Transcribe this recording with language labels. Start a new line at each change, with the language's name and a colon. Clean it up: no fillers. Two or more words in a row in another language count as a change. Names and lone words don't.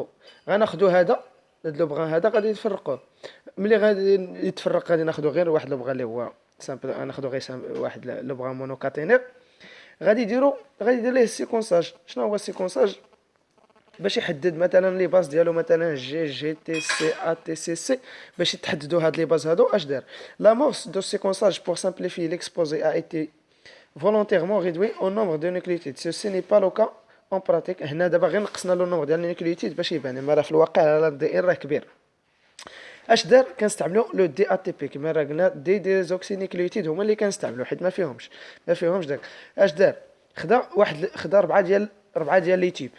Arabic: غناخذوا هذا، هاد
French: le brin
Arabic: هذا غادي يتفرقوا. ملي غادي يتفرق غادي ناخذوا غير واحد
French: le brin
Arabic: اللي هو سامبل، ناخذوا غير واحد
French: le brin
Arabic: مونوكاتينير. غادي يدير ليه السيكونساج. شنو هو السيكونساج؟ باش يحدد مثلا
French: les bases
Arabic: ديالو، مثلا جي جي تي سي ا تي سي سي. باش يتحددوا هاد
French: les bases
Arabic: هادو اش دار؟
French: le morceau de séquençage pour simplifier l'exposé a été volontairement réduit au nombre de nucléotides. Ceci n'est pas le cas en pratique.
Arabic: هنا دابا غير نقصنا
French: le nombre
Arabic: ديال النيوكليوتيد باش يبان، اما راه في الواقع
French: l'ADN
Arabic: راه كبير. اش دار؟ كنستعملوا
French: le dATP.
Arabic: كما راه قلنا
French: des désoxynucléotides
Arabic: هما اللي كنستعملوا حيت ما فيهمش داك. اش دار؟ خدا 4 ديال
French: les types.